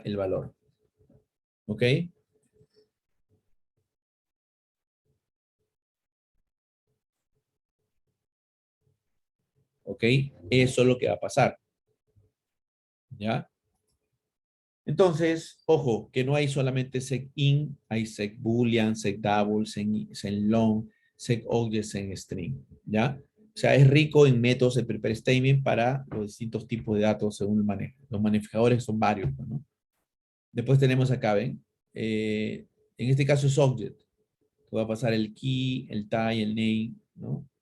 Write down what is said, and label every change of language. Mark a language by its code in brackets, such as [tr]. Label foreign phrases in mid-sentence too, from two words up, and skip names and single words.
[es] El valor, ¿ok? ¿Ok? Eso es lo que va a pasar, ¿ya? Entonces, ojo, que no hay solamente sec-in, hay sec-boolean, sec-double, sec-long, sec-object, sec-string, ¿ya? O sea, es rico en métodos de [en] prepare statement [es] para los distintos tipos de datos según el manejo. Los manejadores son varios, ¿no? Después tenemos acá, ¿ven? En este caso es object, que va a pasar el key, el tie, el name, ¿no?